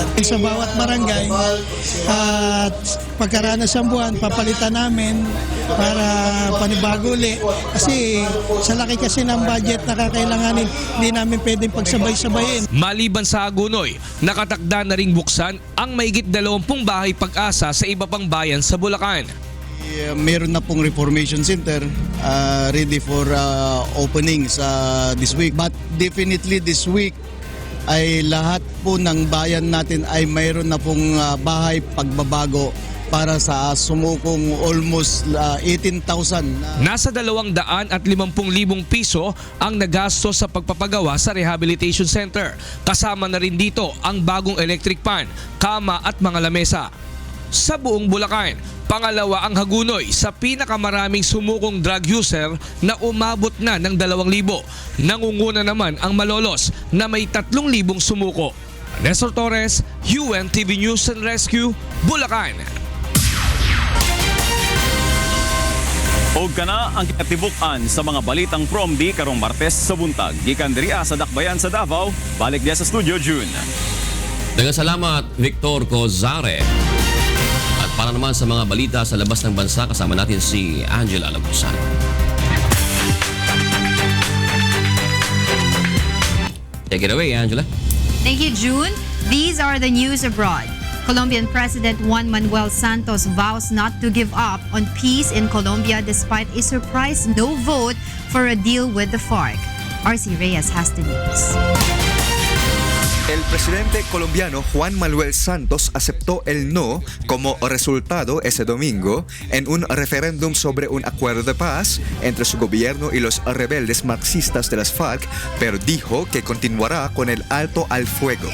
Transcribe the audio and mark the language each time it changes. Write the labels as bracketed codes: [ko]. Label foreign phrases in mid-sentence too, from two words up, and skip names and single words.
[tl] Sa bawat barangay at pagkaraan ng buwan, papalitan namin para panibago ulit. Kasi sa laki kasi ng budget na kakailanganin, hindi namin pwedeng pagsabay-sabayin. Maliban sa Hagonoy, nakatakda na ring buksan ang mahigit 20 bahay pag-asa sa iba pang bayan sa Bulacan. Meron na pong Reformation Center [en] ready for opening this week. But definitely this week [tl] ay lahat po ng bayan natin ay mayroon na pong bahay pagbabago para sa sumukong almost 18,000. Nasa 250,000 piso ang nagasto sa pagpapagawa sa [en] rehabilitation center. [tl] Kasama na rin dito ang bagong [en] electric fan, [tl] kama at mga lamesa. Sa buong Bulacan, pangalawa ang Hagonoy sa pinakamaraming sumukong [en] drug user [tl] na umabot na ng 2,000. Nangunguna naman ang Malolos na may 3,000 sumuko. Nestor Torres, UNTV News and Rescue, Bulacan. [ceb] Og kana ang katibukan sa mga balitang Promdi karong Martes sa buntag. Gikan diriya sa Dakbayan sa Davao, balik diya sa studio June. Daghang salamat Victor Cozare. [tl] At para naman sa mga balita sa labas ng bansa, kasama natin si Angela Lagusan. [en] Take it away, Angela. Thank you, June. These are the news abroad. Colombian President Juan Manuel Santos vows not to give up on peace in Colombia despite a surprise no vote for a deal with the FARC. RC Reyes has the news. [es] El presidente colombiano Juan Manuel Santos aceptó el no como resultado ese domingo en un referéndum sobre un acuerdo de paz entre su gobierno y los rebeldes marxistas de las FARC, pero dijo que continuará con el alto al fuego.